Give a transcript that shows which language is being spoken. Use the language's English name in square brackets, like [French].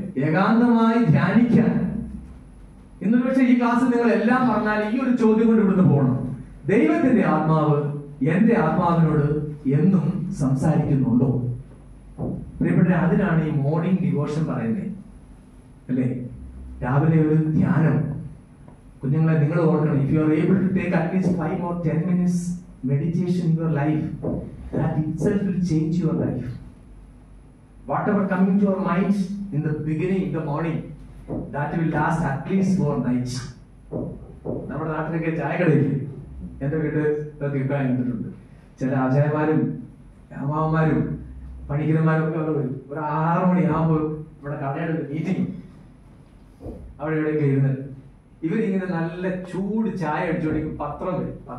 [Malayalam] ഏകാന്തമായി ധ്യാനിക്കാൻ. ഇന്നൊരു പക്ഷേ ഈ ക്ലാസ്സിൽ നിങ്ങൾ എല്ലാം പറഞ്ഞാൽ ഈ ഒരു ചോദ്യം കൊണ്ട് ഇവിടുന്ന് പോകണം. ദൈവത്തിന്റെ ആത്മാവ് എന്റെ ആത്മാവിനോട് എന്നും സംസാരിക്കുന്നുണ്ടോ? പ്രിയപ്പെട്ട, അതിനാണ് ഈ മോർണിംഗ് ഡിവോഷൻ പറയുന്നത്, അല്ലേ? രാവിലെ ഒരു ധ്യാനം. കുഞ്ഞുങ്ങളെ, നിങ്ങൾ ഓർക്കണം, [English] If you are able to take at least 5 or 10 minutes meditation in your life, that itself will change your life. Whatever coming to your mind in the beginning, in the morning, that will last at least 4 nights. [Malayalam] നമ്മുടെ നാട്ടിലൊക്കെ ചായക്കടയില്ലേ, എന്റെ വീട്ടിൽ കേൾക്കാൻ എന്നിട്ടുണ്ട്. ചില ആചാര്യന്മാരും അമ്മാവന്മാരും പണിക്കരന്മാരും ഒക്കെ അവിടെ വരും. ഒരു 6 മണിയാകുമ്പോൾ ഇവിടെ കടയുടെ മീറ്റിംഗ്, അവിടെ ഇവിടെയൊക്കെ ഇരുന്നിട്ട് ഇവരിങ്ങനെ നല്ല ചൂട് ചായ അടിച്ചുകൊണ്ടിരിക്കും. പത്രം വരും.